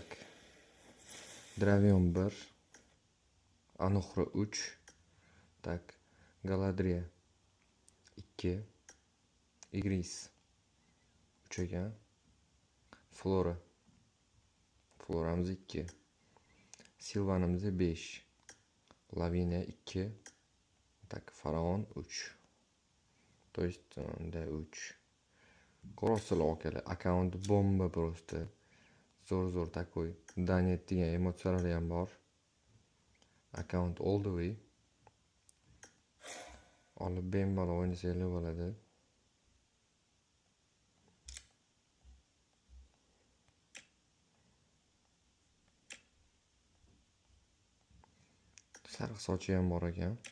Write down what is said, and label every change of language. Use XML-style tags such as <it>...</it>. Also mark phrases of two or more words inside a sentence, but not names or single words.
<uz>Dravion 1, Anuxra 3, tak, Galadriya 2, Igris 3 ekan, Floramiz 2, Silvanimiz 5, Lavinia 2, tak, Faraon 3.</uz> <ru>То есть, да,</ru> <uz>3. Ko'ryapsizlar orqali, akkaunt bomba просто. Zo'r takoy. Danet degan emotsiyalar ham bor. Akkaunt</uz> <en>all the way.</en> <uz>Olib bemalol o'ynasanglar bo'ladi. Sariq sochi ham bor ekan.</uz>